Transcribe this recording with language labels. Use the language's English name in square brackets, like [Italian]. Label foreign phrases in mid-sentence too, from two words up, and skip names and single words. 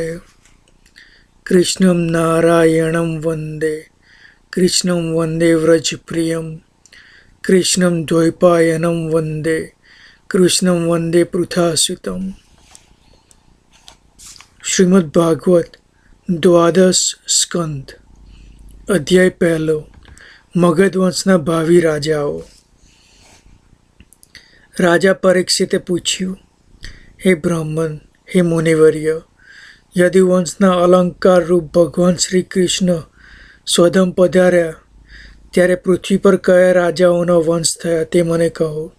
[Sanskrit] कृष्णं नारायणं वन्दे, कृष्णं वन्दे व्रजप्रियं, कृष्णं द्वैपायनं वन्दे, कृष्णं वन्दे पृथासुतम्। [Gujarati] શ્રીમદ્ ભાગવત દ્વાદશ સ્કંદ અધ્યાય પહેલો। મગધ વંશના ભાવિ રાજાઓ। રાજા પરીક્ષિતે પૂછ્યું, હે બ્રાહ્મણ, હે મુનિવર્ય, યદુવંશના અલંકાર રૂપ ભગવાન શ્રી કૃષ્ણ સ્વધમ પધાર્યા ત્યારે પૃથ્વી પર કયા રાજાઓના વંશ થયા તે મને કહો।